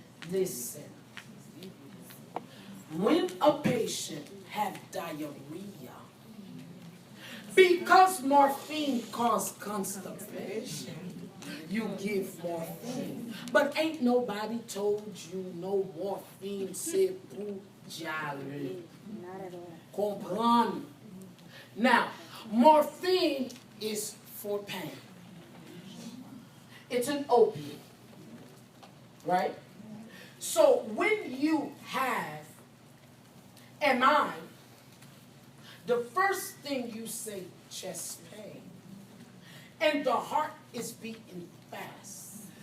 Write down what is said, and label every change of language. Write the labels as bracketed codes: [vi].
[en] Listen, when a patient has diarrhea, because morphine causes constipation, you give morphine. But ain't nobody told you no morphine [fr] c'est pour diarrhée. [en] Not at all. [fr] Comprendre? [en] Now, morphine is for pain. It's an opiate, right? So when you have MI, the first thing you say, chest pain, and the heart is beating fast.